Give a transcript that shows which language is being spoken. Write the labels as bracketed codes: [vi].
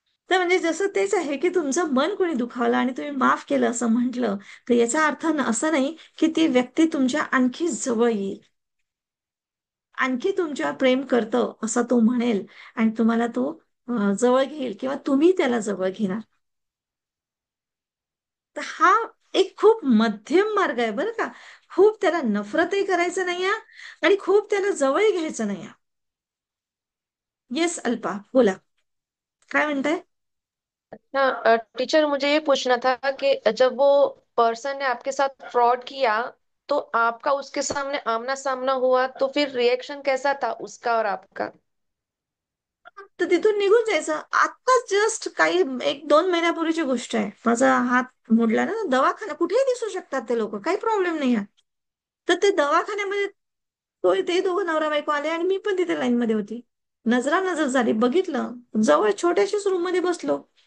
[mr] तर म्हणजे जसं तेच आहे की तुमचं मन कोणी दुखावलं आणि तुम्ही माफ केलं असं म्हटलं, तर याचा अर्थ असं नाही की ती व्यक्ती तुमच्या आणखी जवळ येईल, आणखी तुमच्यावर प्रेम करतं असं तो म्हणेल आणि तुम्हाला तो जवळ घेईल किंवा तुम्ही त्याला जवळ घेणार. तर हा एक खूप मध्यम मार्ग आहे बरं का. खूप त्याला नफरतही करायचं नाही आणि खूप त्याला जवळ घ्यायचं नाही. येस अल्पा, बोला, काय म्हणताय? [hi] हाँ टीचर, मुझे ये पूछना था कि जब वो पर्सन ने आपके साथ फ्रॉड किया, तो आपका उसके सामने आमना सामना हुआ, तो फिर रिएक्शन कैसा था उसका और आपका? [mr] तर तिथून निघून जायचं. आत्ताच जस्ट काही 1-2 महिन्यापूर्वीची गोष्ट आहे. माझा हात मोडला ना, दवाखाना कुठेही दिसू शकतात ते लोक, काही प्रॉब्लेम नाही आहे. तर ते दवाखान्यामध्ये ते दोघं नवरा बायको आले आणि मी पण तिथे लाईन मध्ये होती. नजरा नजर झाली, बघितलं, जवळ छोट्याशाच रूम मध्ये बसलो.